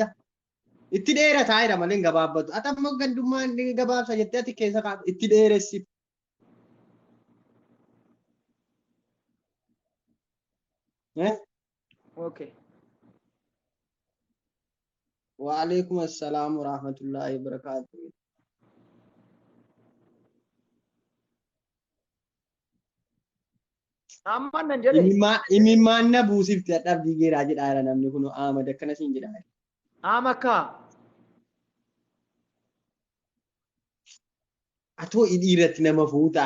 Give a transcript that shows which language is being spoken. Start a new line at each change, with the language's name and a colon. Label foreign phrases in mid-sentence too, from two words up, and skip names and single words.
Oromo: Itti dheerataa jedha malee gabaabbatu. Ati amma gandummaan gabaabsa jettee ati keessa kaatu itti dheeressite. Okay.
Arabic: وعليكم السلام ورحمة الله وبركاته.
Oromo: Amma nan jedhe. Imimmaan na buusifte dadhabbii geeraa jedhaa namni kun Ahmad akkana siin jedhaa. Amakka. Atoo dhiirratti nama fuutaa.